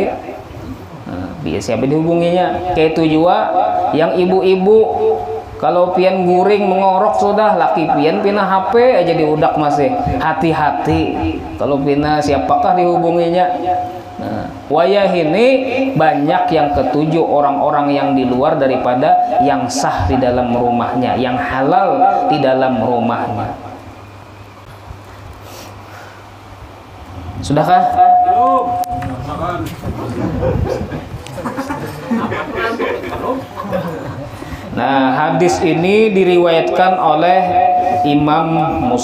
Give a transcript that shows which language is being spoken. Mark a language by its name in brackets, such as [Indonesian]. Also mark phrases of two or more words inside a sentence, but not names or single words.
[Indonesian] Nah, siapa dihubunginya? Kayak itu juga yang ibu-ibu. [Banjar] Kalau pian guring mengorok sudah, laki pian pina HP aja diudak masih. [Indonesian] Hati-hati. [Banjar] Kalau pina siapakah dihubunginya? [Indonesian] Nah, wayah ini banyak yang ketujuh orang-orang yang di luar daripada yang sah di dalam rumahnya, yang halal di dalam rumahnya. Sudahkah? Nah, hadis ini diriwayatkan oleh Imam Muslim.